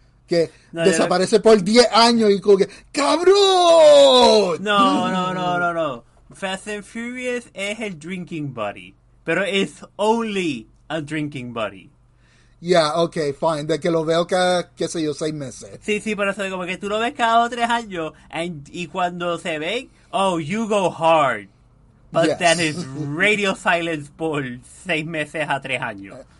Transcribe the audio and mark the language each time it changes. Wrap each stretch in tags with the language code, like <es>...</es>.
<es>Que desaparece por 10 años y como que, ¡cabrón! No. Fast and Furious es el drinking buddy.</es> <en>Pero it's only a drinking buddy. Yeah, okay, fine.</en> <es>De que lo veo cada, qué sé yo, 6 meses. Sí, por eso como que tú lo ves cada 3 años y cuando se ven, you go hard.</es> <en>But yes.</en> <es>Then it's radio silence por 6 meses a 3 años.</es>